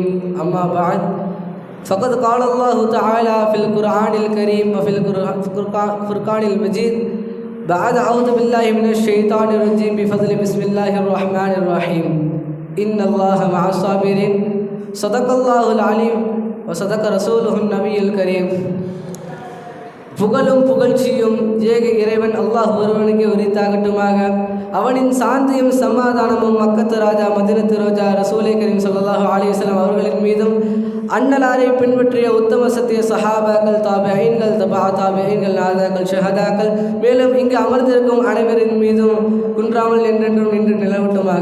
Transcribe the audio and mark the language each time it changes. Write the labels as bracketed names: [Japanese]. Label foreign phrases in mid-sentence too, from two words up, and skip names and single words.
[Arabic] أما بعد فقد قال الله تعالى في القرآن الكريم وفي الفرقان المجيد بعد أعوذ بالله من الشيطان الرجيم بفضل بسم الله الرحمن الرحيم. إن الله مع الصابرين. صدق الله العليم وصدق رسوله النبي الكريم. [Tamil] புகழும் புகழ்ச்சியும் ஏக இறைவன் அல்லாஹ் ஒருவனுக்கு உரித்தாகட்டுமாக. அவனின் சாந்தியும் சமாதானமும் மக்கத்து ராஜா மதீனத்து ரோஜா ரசூலை கரீம் [Arabic] صلى الله عليه وسلم [Tamil] அவர்களின் மீதும் அன்னலாரை பின்பற்றிய உத்தம சத்திய சஹாபாக்கள், தாபிஈன்கள், தபா தாபிஈன்கள், நாதாக்கள், ஷஹதாக்கள், மேலும் இங்கு அமர்ந்திருக்கும் அனைவரின் மீதும் குன்றாமல் என்றென்றும் நின்று நிலவட்டுமாக.